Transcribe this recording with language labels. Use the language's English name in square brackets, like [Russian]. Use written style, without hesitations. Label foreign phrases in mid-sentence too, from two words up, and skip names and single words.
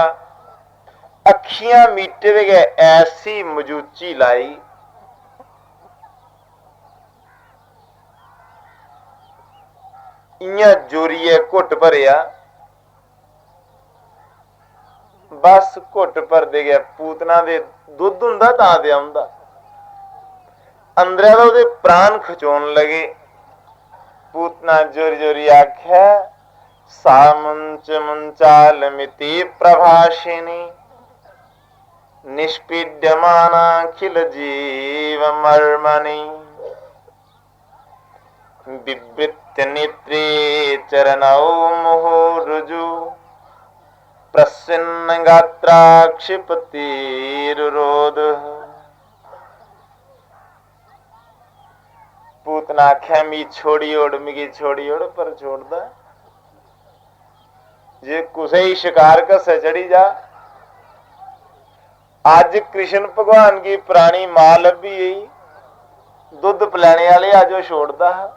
[Dogri] अखियां मीटे गए ऐसी मजूची लाई, इयां जोरिए घुट भरिया, बस घुट भरदे गया। पूतना दे दुध हुंदा तां ते आउंदा, अंदर तो प्राण खचोन लगे। पूतना जोरी जोरी आख्या, [Sanskrit] सा मुंच मुंचाल मिति प्रभाषिणी, निष्पीड्यमानाखिल जीव मर्मणि, विवृत्य नेत्रे चरणौ मुहुरुजु, प्रसन्न गात्रा क्षिपतिरुरोध। [Dogri] पूतना आख्या मी छोड़ी ओड़, मिगी छोड़ी ओड़, पर छोड़दा जे कुसे ही शिकार कसे चढ़ी जा। आज कृष्ण भगवान की पुरानी मां लभी गई, दुध पिलाने वाले अज वो छोड़दा।